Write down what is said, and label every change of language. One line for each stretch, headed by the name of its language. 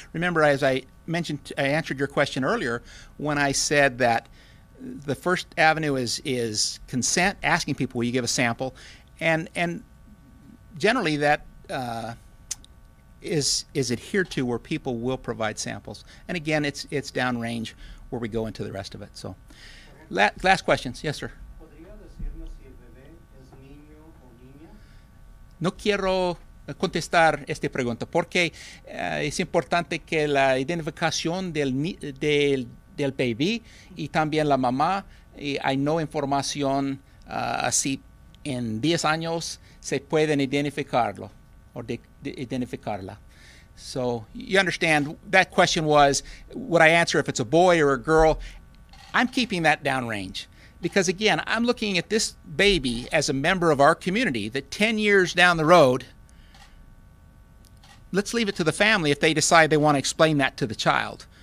English: Remember, as I mentioned, I answered your question earlier when I said that the first avenue is consent, asking people, will you give a sample? And generally that is adhered to where people will provide samples. And again, it's downrange where we go into the rest of it. So, last questions. Yes, sir.
Spanish: ¿Podría decirnos si el bebé es niño o niña? No quiero contestar esta pregunta porque es importante que la identificación del baby y también la mamá, y hay no información así en 10 años se pueden identificarlo o identificarla.
English: So you understand that question was, would I answer if it's a boy or a girl? I'm keeping that downrange because again, I'm looking at this baby as a member of our community that 10 years down the road, let's leave it to the family if they decide they want to explain that to the child.